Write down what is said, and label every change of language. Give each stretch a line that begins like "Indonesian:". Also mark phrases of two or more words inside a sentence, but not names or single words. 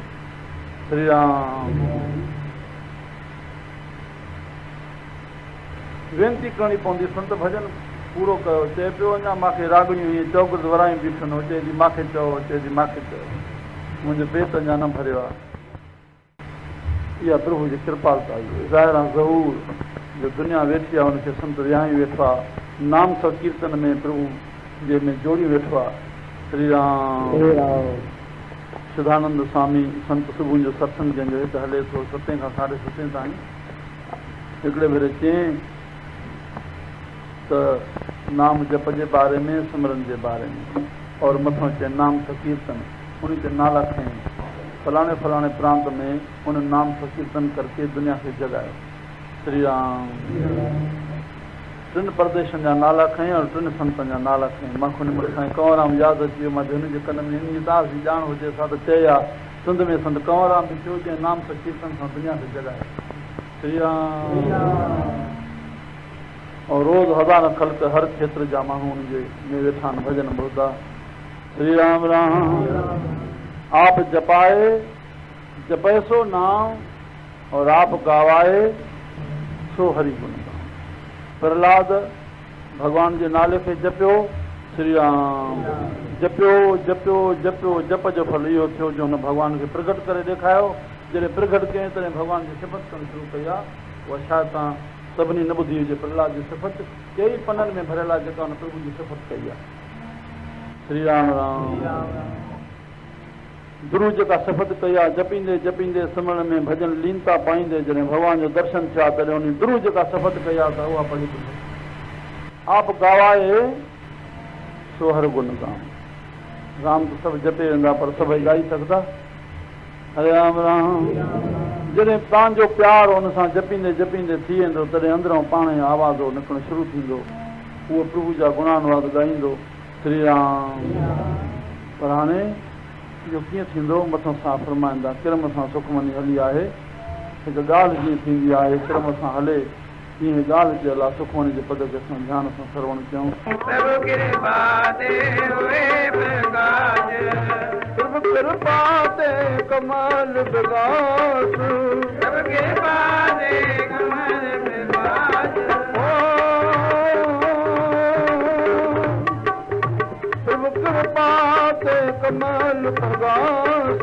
Sindhi: श्री राम, वेनती करणी पवंदी, संत भॼन पूरो कयो। चए पियो अञा मूंखे रागड़ियूं ईअं चौगुद वरायूं बीठनि, चए थी मूंखे चओ, चए थी मूंखे चओ, मुंहिंजो पेट अञा न भरियो आहे। इहा प्रभु जी कृपालता आहे। ज़ाहिर ज़हूर जो दुनिया वेठी आहे, हुनखे संत विहाई वेठो आहे, नाम संकीर्तन में प्रभु जे में जोड़ी वेठो आहे। श्री राम, सिद्धानंद स्वामी संत सुबुह जो सत्संग जंहिंजो हिते हले थो 7 खां 7:30 ताईं, हिकिड़े भेरे चयईं त नाम जप जे बारे में, सिमरन जे बारे में, और मथां चए नाम संकीर्तन, उन ते नाला खयईं, फलाणे फलाणे प्रांत में उन नाम संकीर्तन करके दुनिया खे जगायो। श्री राम, 3 प्रदेशनि जा नाला खयईं और 3 संतनि जा नाला खयईं। मूंखे हुन महिल साईं कंवरराम यादि अची वियो, मां हुन जे कन में इन दास जी ॼाण हुजे सा त चए हा, सिंध में संत कंवरराम बि थियो, जंहिं नाम संकीर्तन सां दुनिया खे जगायो। श्री राम, और रोज़ हज़ार ख़ल्क़ हर क्षेत्र जा माण्हू हुनजे में वेठा आहिनि, भॼन ॿुधंदा। श्री राम राम, आप जपाए जपे सो नाम, और आप गावाए सो हरि गुण। प्रहलाद भगवान जे नाले खे जपियो। श्री राम, जपियो जपियो जपियो, जप जो फल इहो थियो जो हुन भॻवान खे प्रगट करे ॾेखारियो। जॾहिं प्रगट कयईं तॾहिं भॻवान जी सिफ़त करणु शुरू कई आहे। उहा शायदि तव्हां सभिनी न ॿुधी हुजे। प्रहलाद जी सिफ़त कई पननि में भरियल आहे, जेका हुन प्रभु जी सिफ़त कई आहे। श्री राम राम, गुरु जेका सिफ़त कई आहे, जपींदे जपींदे सिमरन में भॼन लीनता पाईंदे जॾहिं भॻवान जो दर्शन थिया, तॾहिं उन गुरु जेका सिफ़त कई आहे त उहा पढ़ी आप गावाए सो हर गुण गाम। राम तो सब जपे वेंदा पर सभई ॻाई सघंदा। हरे राम राम। जॾहिं तव्हांजो प्यारु हुन सां जपींदे जपींदे थी वेंदो तॾहिं अंदरों पाण ई आवाज़ो निकिरणु शुरू थींदो। उहो प्रभु जा गुणानुवाद ॻाईंदो। श्री राम। पर हाणे इहो कीअं थींदो? मथां सां फरमाईंदा किरम सां सुखमनी हली आहे। हिकु ॻाल्हि जीअं थींदी आहे किरम सां हले तीअं ॻाल्हि चयल आहे। सुखमनी जे पद खे असां ध्यान सां श्रवण कयूं। प्रभु कृपा ते कमाल विकास। प्रभु कृपा ते कमाल विकास। प्रभु कृपा ते कमाल प्रकाश।